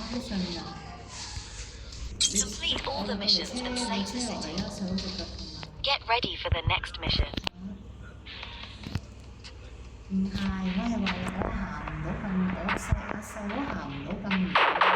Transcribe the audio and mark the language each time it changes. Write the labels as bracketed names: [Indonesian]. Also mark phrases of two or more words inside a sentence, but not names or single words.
[Cantonese] 瞓㗎。 [English] Complete all the missions and [Cantonese] 你 [English] save [Cantonese] 車 [English] the [Cantonese] 落嚟 [English] city. [Cantonese] 啦，手隻腳痛啊！ [English] Get ready for the next mission. [Cantonese] 唔係，我係話我行唔到咁，我細佬行唔到咁遠。